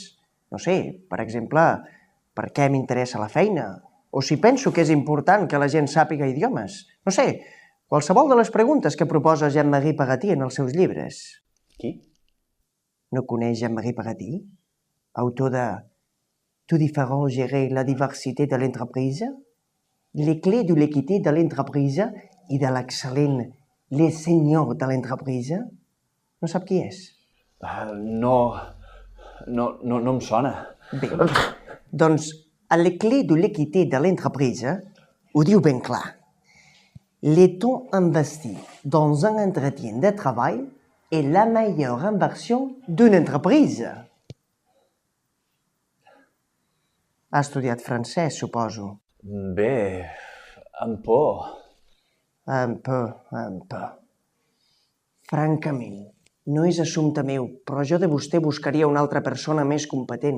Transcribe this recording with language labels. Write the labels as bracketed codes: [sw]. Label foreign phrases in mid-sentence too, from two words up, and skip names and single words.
[ca] No sé, per exemple, per què m'interessa la feina? O si penso que és important que la gent sàpiga idiomes. No sé, qualsevol de les preguntes que proposa Jean-Marie Pagati en els seus llibres. Qui? No coneix Jean-Marie Pagati? Autor de Tout différent gérer la diversité de l'entreprise, les clés de l'équité de l'entreprise i de l'excel·lent Les Seigneurs de l'entreprise? No sap qui és? No em sona. Bé, doncs a les clés de l'équité de l'entreprise ho diu ben clar. [fr] Le temps investi dans un entretien [ca] de treball [fr] est la meilleure inversion d'une entreprise. [ca] Ha estudiat francès, suposo. Bé, amb por. Amb por. Francament, no és assumpte meu, però jo de vostè buscaria una altra persona més competent.